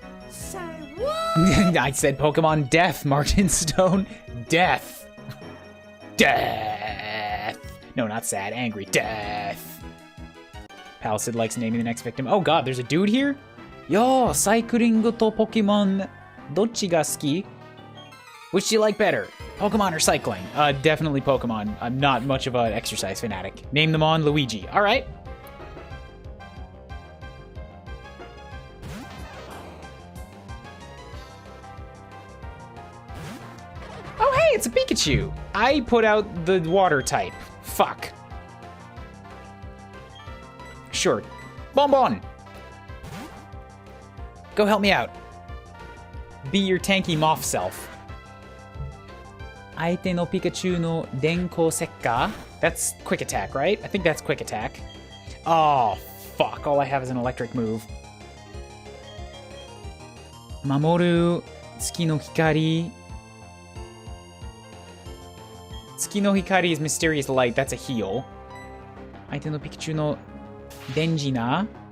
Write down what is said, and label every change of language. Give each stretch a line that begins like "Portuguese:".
English: Say what? I said Pokemon Death, Martin Stone. Death. Death. No, not sad. Angry. Death. Palisade likes naming the next victim. Oh god, there's a dude here?
Japanese: Yo, サイクリングとポケモン、どっちが好き?
English: Which do you like better? Pokemon or cycling? Definitely Pokemon. I'm not much of an exercise fanatic. Name them on Luigi. Alright. Oh hey, it's a Pikachu! I put out the water type. Fuck. Sure. Bonbon! Go help me out. Be your tanky moth self.
Japanese: 相手のピカチュウの電光石火?
English: That's quick attack, right? I think that's quick attack. Oh, fuck. All I have is an electric move.
Japanese: 守る月の光.
English: Tsuki no Hikari is mysterious light. That's a heal.
Japanese: 相手のピカチュウの電磁な?